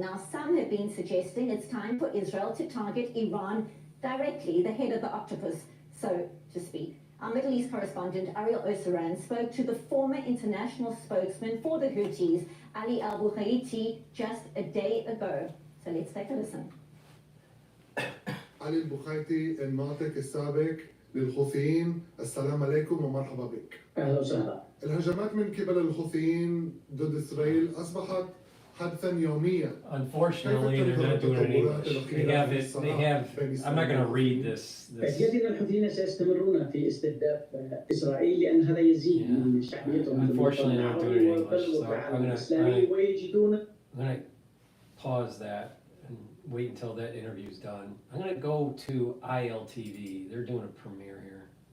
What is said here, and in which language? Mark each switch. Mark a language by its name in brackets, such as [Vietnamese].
[English] Now, some have been suggesting it's time for Israel to target Iran directly, the head of the octopus, so to speak. Our Middle East correspondent, Ariel Oseran, spoke to the former international spokesman for the Houthis, Ali al-Bukhaiti, just a day ago. So let's take a listen. [Arabic] علي البخيتي الناطق السابق للحوثيين، السلام عليكم ومرحبا بك. أهلا وسهلا. الهجمات من قبل الحوثيين ضد إسرائيل أصبحت [English] Unfortunately, they're not doing it in English. They have, I'm not going to read this. [Arabic] أكيد أن الحوثيين سيستمرون في استهداف إسرائيل لأن هذا يزيد من شعبيتهم. [English] Unfortunately, they're not doing it in English. So I'm going to pause that and wait until that interview's done. I'm going to go to ILTV. They're doing a premiere here.